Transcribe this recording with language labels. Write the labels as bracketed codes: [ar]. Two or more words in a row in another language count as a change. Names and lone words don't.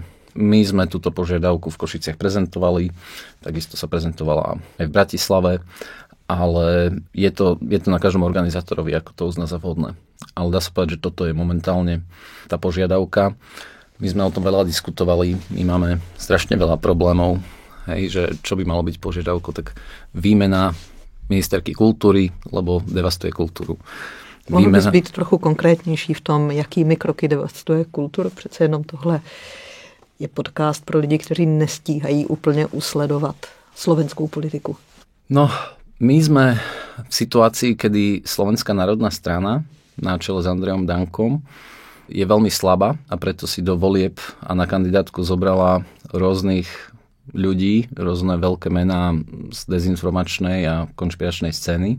[sk] My sme túto požiadavku v Košiciach prezentovali, takisto sa prezentovala aj v Bratislave, ale je to na každom organizátorovi, ako to uzná za vhodné. Ale dá sa povedať, že toto je momentálne tá požiadavka. My sme o tom veľa diskutovali, my máme strašne veľa problémov, hej, že čo by malo byť požiadavkou, tak výmena ministerky kultúry, lebo devastuje kultúru. [cs] Mohl bys být trochu konkrétnější v tom, jakými kroky devastuje kulturu? Přece jenom tohle je podcast pro lidi, kteří nestíhají úplně usledovat slovenskou politiku. [sk] No, my sme v situácii, kedy Slovenská národná strana na čele s Andrejom Dankom je veľmi slabá a preto si do volieb a na kandidátku zobrala rôznych ľudí, rôzne veľké mená z dezinformačnej a konšpiračnej scény.